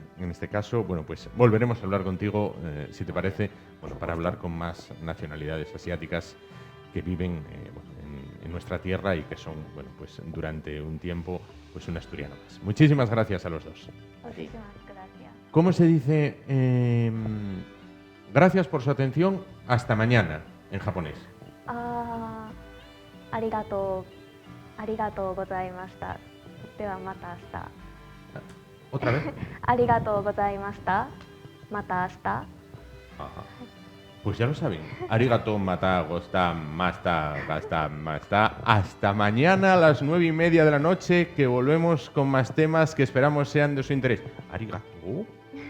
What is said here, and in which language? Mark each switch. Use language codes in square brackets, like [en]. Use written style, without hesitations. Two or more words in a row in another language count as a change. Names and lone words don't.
[es] En este caso, pues volveremos a hablar contigo, si te parece, para hablar con más nacionalidades asiáticas que viven en nuestra tierra y que son, pues durante un tiempo, pues un asturiano más. Muchísimas gracias a los dos. Muchísimas gracias. ¿Cómo se dice? Gracias por su atención. Hasta mañana, en japonés. [ja] ありがとうございました. では また 明日. [es] ¿Otra vez? [ja] ありがとうございました。 また 明日. [es] Ajá. Pues ya lo saben. Arigato, mata, gosta, masta, gasta, masta. Hasta mañana a las 9:30 de la noche, que volvemos con más temas que esperamos sean de su interés. Arigato.